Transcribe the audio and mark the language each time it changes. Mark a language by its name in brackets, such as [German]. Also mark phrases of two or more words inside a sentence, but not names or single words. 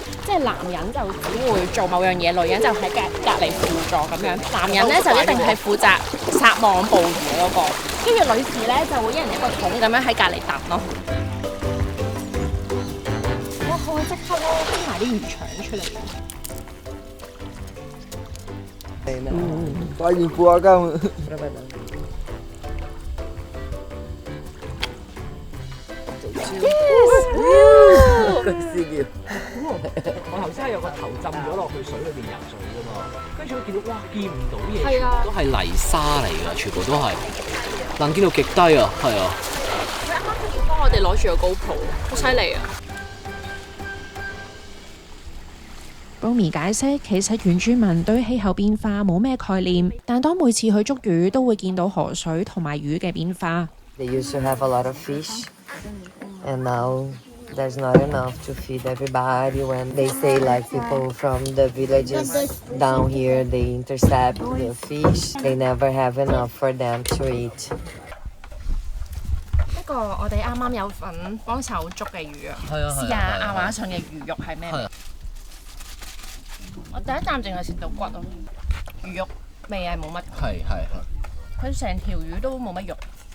[Cantonese] 即係男人就只會做某樣嘢，女人就喺隔離輔助咁樣。男人咧就一定係負責撒網捕魚嗰個，跟住女士咧就會一人一個桶咁樣喺隔離揼咯。哇！我即刻咯，拎埋啲魚腸出嚟。 [Portuguese] Pode empurrar. Conseguiu. [Cantonese] 我頭先係有個頭浸咗落去水裏邊游水㗎嘛，跟住我見到哇，見唔到嘢，都係泥沙嚟㗎，全部都係能見度極低啊，係啊。佢啱啱幫我哋攞住個 GoPro， 好犀利啊！ Romy 解釋，其實原住民對氣候變化冇咩概念，但當每次去捉魚，都會見到河水同埋魚嘅變化。 [English] They used to have a lot of fish, and now there's not enough to feed everybody. When they say like people from the villages down here, they intercept the fish. They never have enough for them to eat. [Cantonese] 不過我哋啱啱有份幫手捉嘅魚啊，試下亞馬遜嘅魚肉係咩味？我第一啖淨係食到骨咯，魚肉味係冇乜。係。佢成條魚都冇乜肉。